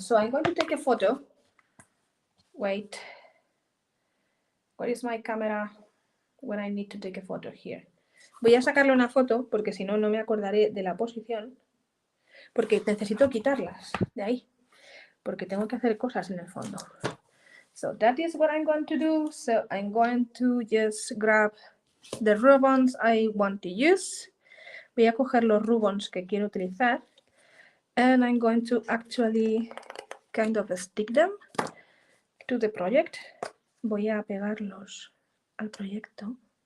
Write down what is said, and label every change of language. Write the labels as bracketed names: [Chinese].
[English] So, I'm going to take a photo. Wait. Where is my camera when I need to take a photo? Here. [Spanish] Voy a sacarle una foto porque si no, no me acordaré de la posición. Porque necesito quitarlas de ahí. Porque tengo que hacer cosas en el fondo. [English] So that is what I'm going to do. So I'm going to just grab the ribbons I want to use. [Spanish] Voy a coger los ribbons que quiero utilizar. [English] And I'm going to actually kind of stick them to the project. [Spanish] Voy a pegarlos al proyecto.